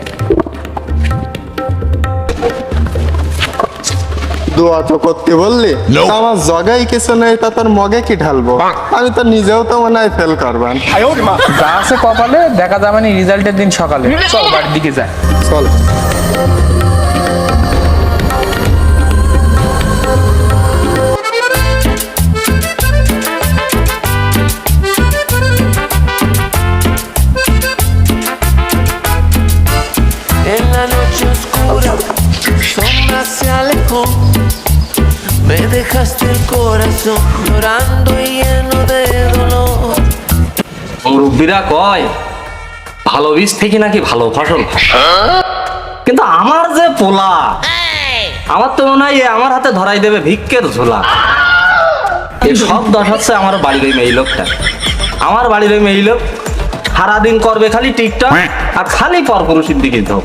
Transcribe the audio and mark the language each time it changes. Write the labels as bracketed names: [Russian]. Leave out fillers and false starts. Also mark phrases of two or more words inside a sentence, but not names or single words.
[Bangla] দোয়া তো করতে বললি, আমার জগাই কিছু নেই, তা তোর মগে কি ঢালবো? আমি তো নিজেও তো মনে হয় ফেল করবেন। যা আছে কপালে দেখা যাবে না রেজাল্টের দিন সকালে। চল বাড়ির দিকে যাই। চল। [Spanish] En la noche oscura, sombra se alejó. Me dejaste el corazón llorando y lleno de dolor. [Bangla] মুরব্বীরা কয় ভালো বীজ থেকে নাকি ভালো ফসল হয়। কিন্তু আমার যে পোলা, আমার তো মনে হয় এ আমার হাতে ধরাই দেবে ভিক্ষের ঝোলা। এই সব দশ হচ্ছে আমার বাড়ির ওই মেয়ে লোকটা। আমার বাড়ির ওই মেয়ে লোক সারাদিন করবে খালি টিকটক আর খালি পরপুরুষের দিকে ঢোক।